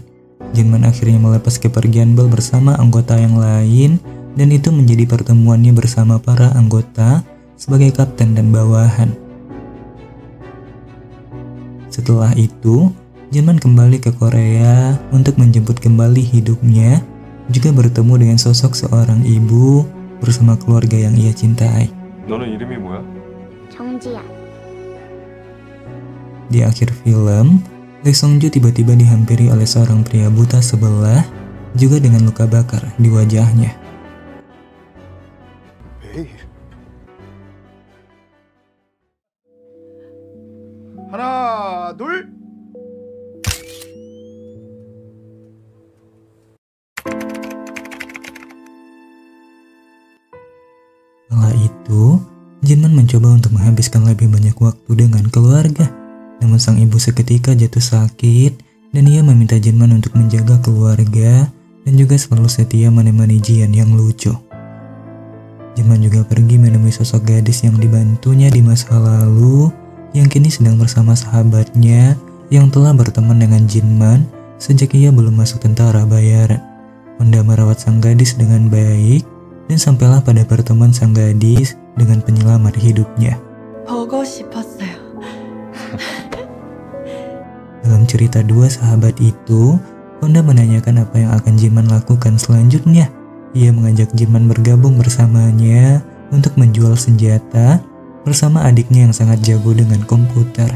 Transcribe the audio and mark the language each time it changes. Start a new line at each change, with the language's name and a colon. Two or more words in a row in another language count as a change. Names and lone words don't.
Indonesian: Jinman akhirnya melepas kepergian Bell bersama anggota yang lain, dan itu menjadi pertemuannya bersama para anggota sebagai kapten dan bawahan. Setelah itu, Jinman kembali ke Korea untuk menjemput kembali hidupnya, juga bertemu dengan sosok seorang ibu bersama keluarga yang ia cintai.
Korean: 너는 이름이 뭐야? 정지야.
Indonesian: Di akhir film, Lee Song-jo tiba-tiba dihampiri oleh seorang pria buta sebelah, juga dengan luka bakar di wajahnya.
Korean: 매일. 하나, 둘.
Indonesian: Kala itu, Jinman mencoba untuk menghabiskan lebih banyak waktu dengan keluarga. Namun sang ibu seketika jatuh sakit dan ia meminta Jinman untuk menjaga keluarga dan juga selalu setia menemani Jian yang lucu. Jinman juga pergi menemui sosok gadis yang dibantunya di masa lalu yang kini sedang bersama sahabatnya yang telah berteman dengan Jinman sejak ia belum masuk tentara bayaran. Honda merawat sang gadis dengan baik dan sampailah pada pertemuan sang gadis dengan penyelamat hidupnya.
Korean: 보고 싶었어요.
Indonesian: Dalam cerita dua sahabat itu, Honda menanyakan apa yang akan Jinman lakukan selanjutnya. Ia mengajak Jinman bergabung bersamanya untuk menjual senjata bersama adiknya yang sangat jago dengan komputer.